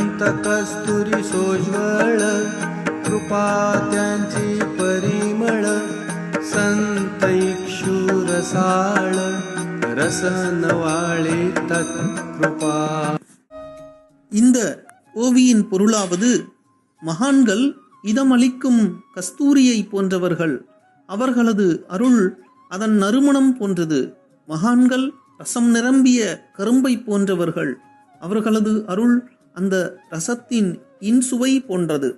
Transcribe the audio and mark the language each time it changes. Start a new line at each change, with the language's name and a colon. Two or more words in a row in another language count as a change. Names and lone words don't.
Marathi: कस्तुरी सोज्वळ कृपा त्यांची परिमळ संत इक्षुरसाळ रसनवाळे तत्कृपा.
Tamil: இந்த ஓவியின் பொருளாவது, மகான்கள் இதமளிக்கும் கஸ்தூரியை போன்றவர்கள், அவர்களது அருள் அதன் நறுமணம் போன்றது. மகான்கள் ரசம் நிரம்பிய கரும்பை போன்றவர்கள், அவர்களது அருள் அந்த ரசத்தின் இன்சுவை போன்றது.